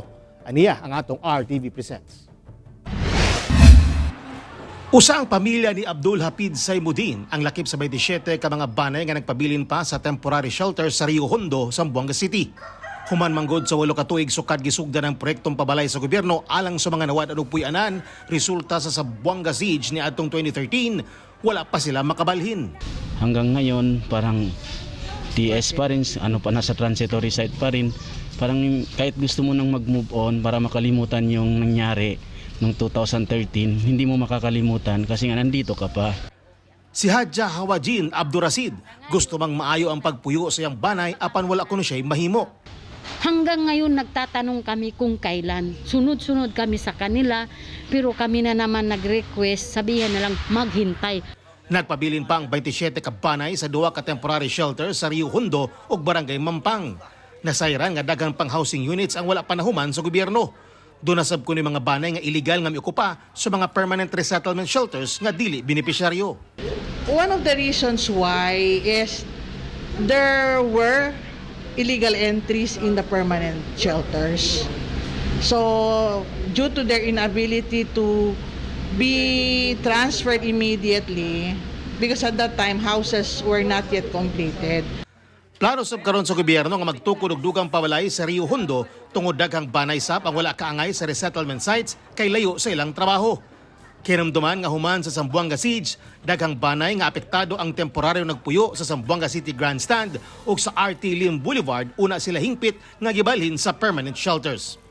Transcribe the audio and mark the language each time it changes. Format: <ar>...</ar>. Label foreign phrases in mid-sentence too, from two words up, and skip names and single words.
<ceb>Aniya ang atong RTV Presents. Usa ang pamilya ni Abdul Hapid Saimudin ang lakip sa 27 ka mga banay nga nagpabilin pa sa</ceb> <en>temporary shelter</en> <ceb>sa Rio Hondo, Zamboanga City. Human manggod sa walo ka tuig sukad gisugda ng proyektong pabalay sa gobyerno alang sa mga nawad anog puy-anan, resulta sa Zamboanga Siege ni adtong 2013, wala pa sila makabalhin.</ceb> <tl>Hanggang ngayon parang TS pa rin, nasa</tl> <en>transitory site</en> <tl>pa rin. Parang kahit gusto mo nang mag-</tl> <en>move on</en> <tl>para makalimutan yung nangyari noong 2013, hindi mo makakalimutan kasi nga nandito ka pa.</tl> <ceb>Si Hadja Hawajin Abdurasid gusto mang maayo ang pagpuyo sa iyang banay apan wala kuno siya'y mahimo.</ceb> <tl>Hanggang ngayon nagtatanong kami kung kailan. Sunod-sunod kami sa kanila pero kami na naman nag-request, sabihan na lang maghintay.</tl> <ceb>Nagpabilin pa ang 27 ka banay sa duwa ka</ceb> <en>temporary shelter</en> <ceb>sa Rio Hondo ug Barangay Mampang. Nasayran nga daghang pang</ceb> <en>housing units</en> <ceb>ang wala panahuman sa gobyerno. Doon nasab ko ni mga banay nga illegal nga miukupa sa mga</ceb> <en>permanent resettlement shelters</en> <ceb>nga dili benepisyaryo.</ceb> <en>One of the reasons why is there were illegal entries in the permanent shelters. So, due to their inability to be transferred immediately, because at that time, houses were not yet completed.</en> <ceb>Plano sab karon sa gobyerno nga magtukod og dugang pawalay sa Rio Hondo tungod daghang banay sap ang wala kaangay sa</ceb> <en>resettlement sites</en> <ceb>kay layo sa ilang trabaho. Kinamduman nga human sa Zamboanga Siege, daghang banay nga apektado ang temporaryo nagpuyo sa Zamboanga City Grandstand o sa RT Lim Boulevard una sila hingpit nga gibalhin sa</ceb> <en>permanent shelters.</en>